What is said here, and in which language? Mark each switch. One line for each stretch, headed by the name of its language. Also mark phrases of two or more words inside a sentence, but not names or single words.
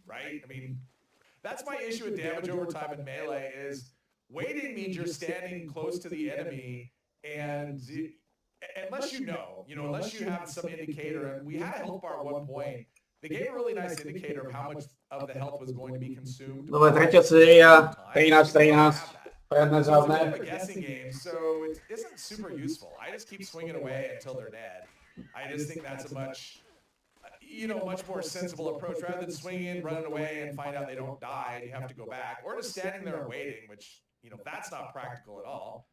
English: I mean, that's my issue with damage over time in Melee is waiting means you're standing close to the enemy, and unless unless you have some indicator, and we had a health bar at one point. They gave a really nice indicator of how much of the health was going to be consumed.
Slovak: Dobre, tretia séria, 13, 13, predné, zadné.
English: It's a guessing game, so it isn't super useful. I just keep swinging away until they're dead. I just think that's a much more sensible approach. Rather than swinging, running away, and find out they don't die, and you have to go back. Or just standing there and waiting, which, that's not practical at all.